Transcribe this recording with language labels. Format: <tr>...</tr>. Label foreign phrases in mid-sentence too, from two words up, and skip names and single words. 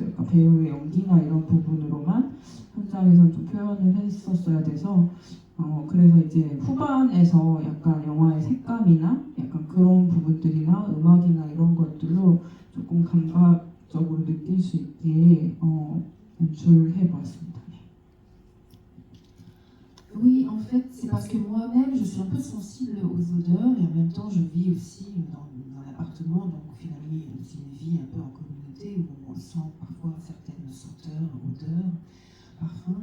<ko>그러니까 배우의 연기나 이런 부분으로만 현장에서 좀 표현을 했었어야 돼서 그래서 이제 후반에서 약간 영화의 색감이나 약간 그런 부분들이나 음악이나 이런 것들로 조금 감각적으로 느낄 수 있게 연출해보았습니다.</ko> <fr>Oui, en fait, c'est parce que moi-même, je suis un peu sensible aux odeurs et en même temps, je vis aussi dans l'appartement. Donc, finalement, c'est une vie un peu en communauté où on sent parfois certaines senteurs, odeurs, parfums.</fr>